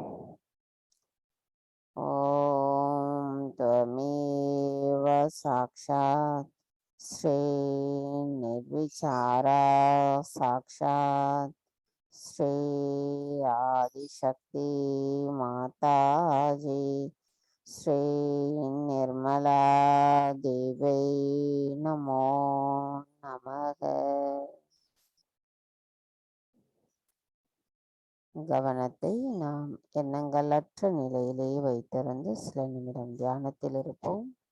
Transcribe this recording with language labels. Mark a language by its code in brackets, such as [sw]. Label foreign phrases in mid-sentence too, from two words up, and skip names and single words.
[sa] ஓம் त्वमेव साक्षात् श्री निर्विचारा साक्षात् श्री आदिशक्ति माताजी श्री निर्मला देवी नमो नमः. [ta] கவனத்தை நாம் எண்ணங்களற்ற நிலையிலேயே வைத்திருந்து சில நிமிடம் தியானத்தில் இருப்போம்.